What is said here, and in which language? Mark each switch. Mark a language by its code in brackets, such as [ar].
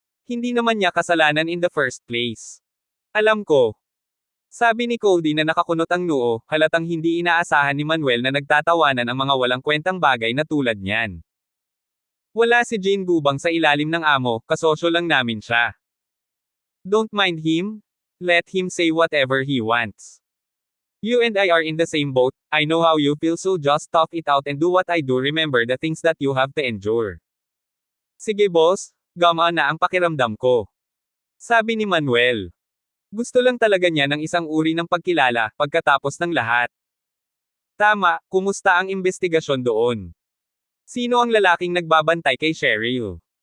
[tl] Hindi naman niya kasalanan [en] in the first place. [tl] Alam ko. Sabi ni Coldy na nakakunot ang noo, halatang hindi inaasahan ni Manuel na nagtatawanan ang mga walang kwentang bagay na tulad niyan. Wala si Jean Gubang sa ilalim ng amo, kasosyo lang namin siya. [en] Don't mind him. Let him say whatever he wants. You and I are in the same boat. I know how you feel, so just tough it out and do what I do. Remember the things that you have to endure. [tl] Sige boss, gamaan na ang pakiramdam ko. Sabi ni Manuel. Gusto lang talaga niya ng isang uri ng pagkilala, pagkatapos ng lahat. Tama, kumusta ang investigasyon doon? Sino ang lalaking nagbabantay kay Cheryl?